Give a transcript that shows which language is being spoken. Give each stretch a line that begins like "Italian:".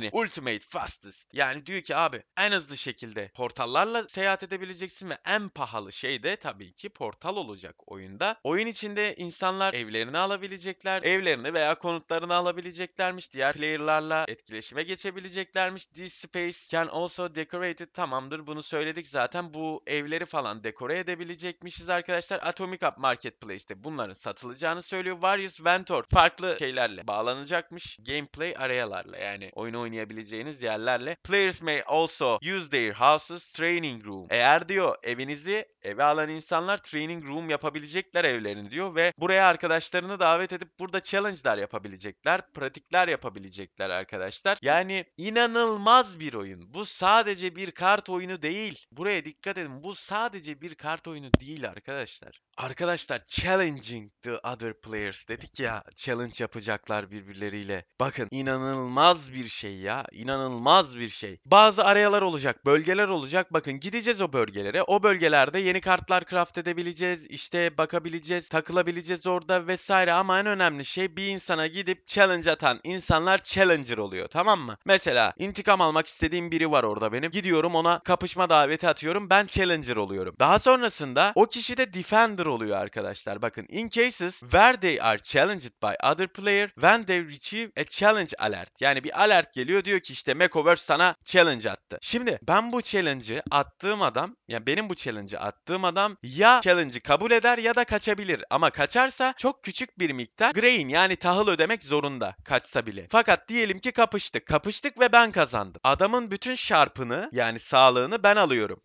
Turkish: Hani ultimate fastest. Yani diyor ki abi en hızlı şekilde portallarla seyahat edebileceksin ve en pahalı şey de tabii ki portal olacak oyunda. Oyun içinde insanlar evlerini alabilecekler. Evlerini veya konutlarını alabileceklermiş. Diğer player'larla etkileşime geçebileceklermiş.
English: This space can also decorated.
Turkish: Tamamdır, bunu söyledik zaten. Bu evleri falan dekore edebilecekmişiz arkadaşlar. Atomic Up Marketplace'te bunların satılacağını söylüyor. Various Ventor farklı şeylerle bağlanacakmış. Gameplay arealarla, yani oyun oynayabileceğiniz yerlerle.
English: Players may also use their houses training room.
Turkish: Eğer diyor evinizi eve alan insanlar training room yapabilecekler evlerini diyor ve buraya arkadaşlarını davet edip burada challenge'lar yapabilecekler, pratikler yapabilecekler arkadaşlar. Yani inanılmaz bir oyun. Bu sadece bir kart oyunu değil. Buraya dikkat edin. Bu sadece bir kart oyunu değil arkadaşlar. Arkadaşlar, challenging the other players dedik ya, challenge yapacaklar birbirleriyle. Bakın inanılmaz bir şey ya, inanılmaz bir şey. Bazı arayalar olacak, bölgeler olacak. Bakın gideceğiz o bölgelere. O bölgelerde yeni kartlar craft edebileceğiz. İşte bakabileceğiz, takılabileceğiz orada vesaire. Ama en önemli şey, bir insana gidip challenge atan insanlar challenger oluyor, tamam mı? Mesela intikam almak istediğim biri var orada benim. Gidiyorum ona kapışma daveti atıyorum. Ben challenger oluyorum. Daha sonrasında o kişi de defender oluyor arkadaşlar.
English: Bakın in cases where they are challenged by other player when they receive a challenge alert.
Turkish: Yani bir alert geliyor, diyor ki işte Mekoverse sana challenge attı. Şimdi ben bu challenge'ı attığım adam, yani benim bu challenge'ı attığım adam ya challenge'ı kabul eder ya da kaçabilir. Ama kaçarsa çok küçük bir miktar grain, yani tahıl ödemek zorunda kaçsa bile. Fakat diyelim ki kapıştık. Kapıştık ve ben kazandım. Adamın bütün şarpını, yani sağlığını ben alıyorum.